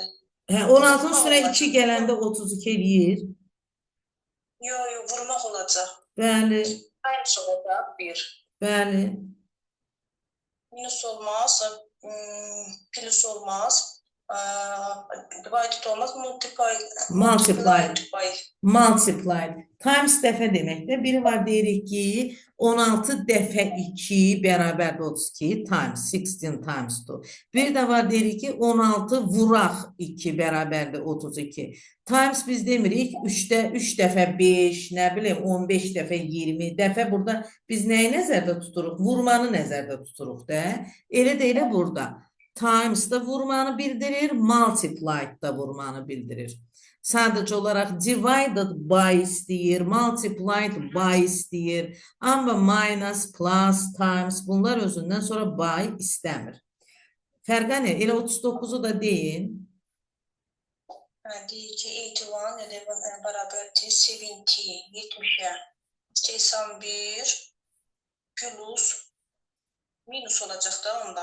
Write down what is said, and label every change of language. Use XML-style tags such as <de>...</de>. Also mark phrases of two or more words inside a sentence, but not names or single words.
<az>Hə, 16-nın üstünə 2 gələndə 32 eləyir. Yo, vurmaq olacaq. Bəli, Times olacaq 1. bəli. Minus olmaz, plus olmaz. Divided olmaz, Multiplied. by. Multiplied. Times dəfə deməkdir. Biri var deyirik ki, 16 dəfə 2 bərabərdir 32 times 16 times 2. Bir də var deyirik ki, 16 vuraq 2 bərabərdir 32. Times biz demirik 3 dəfə 5, nə bilim 15 dəfə 20 dəfə burada biz nəyi nəzərdə tuturuq? Vurmanı nəzərdə tuturuq da. Elə də elə burada. Times da vurmanı bildirir, multiplied da vurmanı bildirir. Sadəcə olaraq</az> <en>divided by</en> <az>istəyir,</az> <en>multiplied by</en> <az>istəyir. Amma minus, plus, times bunlar özündən sonra by istəmir. Fərqə nə? Elə 39'u da deyin. Deyir ki, 81, 11 bərabərdir 70, 70'e. 81 plus minus olacaq da onda.</az>